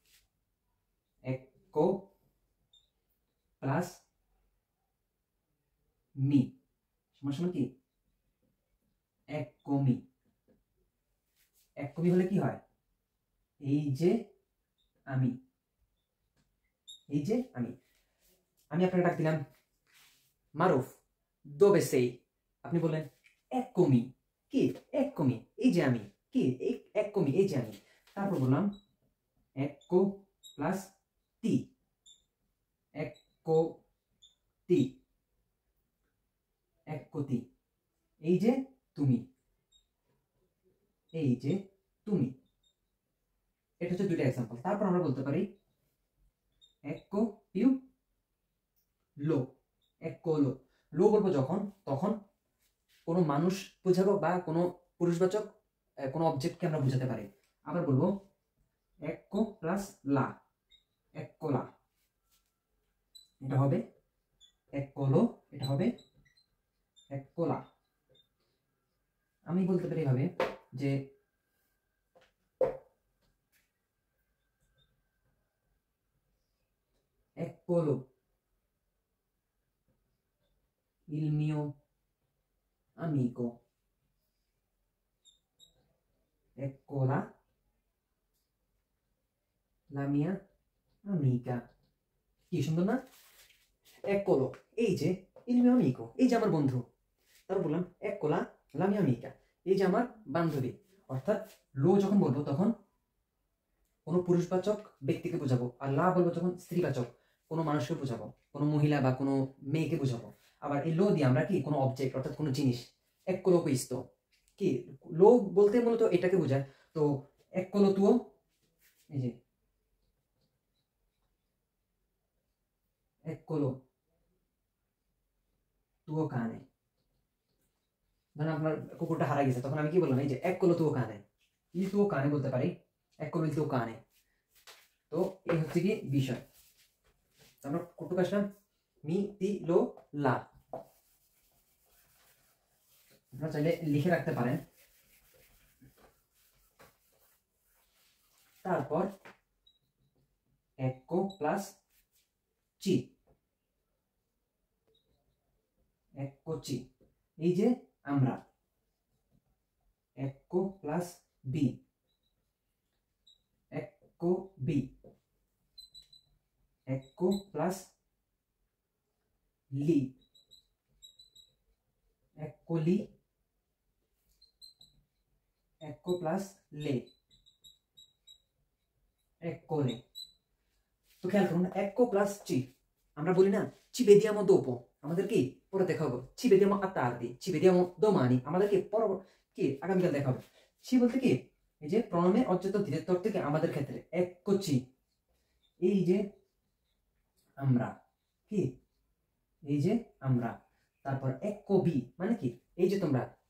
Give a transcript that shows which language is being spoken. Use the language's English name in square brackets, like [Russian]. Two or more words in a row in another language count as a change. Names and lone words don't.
[Bangla] ecco প্লাস মি সমান সমান কি [Italian] eccomi eccomi [Bangla] হলে কি হয় এই যে আমি এই যে আমি আমি আপনাকে ডাক দিলাম মারুফ [Italian] dove sei [Bangla] আপনি বললেন eccomi কি eccomi এই যে আমি কি eccomi এই যে আমি। তারপর বললাম ecco প্লাস [Italian] ti ecco ti eccoti [Bangla] এই যে তুমি এই যে তুমি। এটা হচ্ছে দুইটা এক্সাম্পল। তারপর আমরা বলতে পারি [Italian] ecco più lo ecco lo [Bangla] বলবো যখন তখন কোনো মানুষ বোঝাবো বা কোনো পুরুষবাচক কোনো অবজেক্টকে আমরা বোঝাতে পারি। আবার বলবো ecco প্লাস লা eccola এটা হবে eccolo এটা হবে eccola। আমি বলতে পারি এভাবে যে [Italian] eccolo il mio amico eccola la mia amica। [Bangla] কি সুন্দর না eccolo এই যে [Italian] il mio amico [Bangla] এই যে আমার বন্ধু। তারপর বললাম [Italian] eccola la mia amica [Bangla] এই যে আমার বান্ধবী। অর্থাৎ লো যখন বলবো তখন কোনো পুরুষবাচক ব্যক্তিকে বোঝাবো আর লা বলবো যখন স্ত্রীবাচক কোনো মানুষকে বোঝাবো কোনো মহিলা বা কোনো মেয়েকে বোঝাবো। আবার এই লো দিয়ে আমরা কি কোনো অবজেক্ট অর্থাৎ কোনো জিনিস [Italian] eccolo questo [Bangla] কি লো বলতে মূলত এটাকে বোঝায়। তো [Italian] eccolo tuo [Bangla] এই যে eccolo tuo cane ধরেন আপনার কুকুরটা হারা গেছে তখন আমি কি বললাম এই যে [Italian] eccolo tuo cane il tuo cane [Bangla] বলতে পারি [Italian] eccolo il tuo cane। [Bangla] তো এই হচ্ছে কি বিষয়। আমরা কতটুকু আসলাম [Italian] mi ti lo la [Bangla] আপনারা চাইলে লিখে রাখতে পারেন। তারপর ecco প্লাস চি eccoci এই যে আমরা ecco প্লাস বি ecco বি ecco প্লাস লি eccoli ecco প্লাস লে eccole। তো খেয়াল করুন ecco প্লাস চি আমরা বলি না [Italian] ci vediamo dopo, [Bangla] আমাদের কি পরে দেখা হবে, [Italian] ci vediamo a tardi, ci vediamo domani, [Bangla] আমাদের কি কি আগামীকাল দেখা হবে। ci বলতে কি এই যে প্রণমে অজ্যত ডিরেক্টর থেকে আমাদের ক্ষেত্রে eccoci, এই যে আমরা, কি এই যে আমরা, তারপর eccovi মানে কি এই যে তোমরা,